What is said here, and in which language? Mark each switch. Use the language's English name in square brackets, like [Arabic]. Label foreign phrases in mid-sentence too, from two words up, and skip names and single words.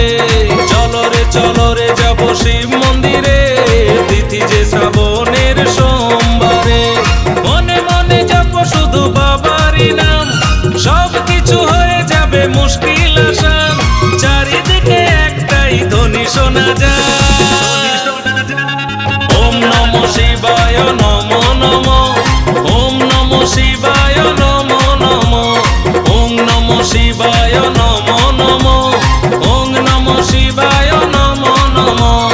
[Bangla] চলো রে যাব শিব মন্দিরে, তিথি যে শ্রাবণের সোমবারে। মনে মনে জপ শুধু বাবারই নাম, সব কিছু হয়ে যাবে মুশকিল আসান। চারিদিকে একটাই ধ্বনি শোনা যায়, [Sanskrit] ওম নমঃ শিবায় নমো নমঃ, ওম নমঃ শিবায় নমো নমঃ, ওম নমঃ শিবায় নমো নমঃ, ওম নমঃ শিবায় নমো নমঃ।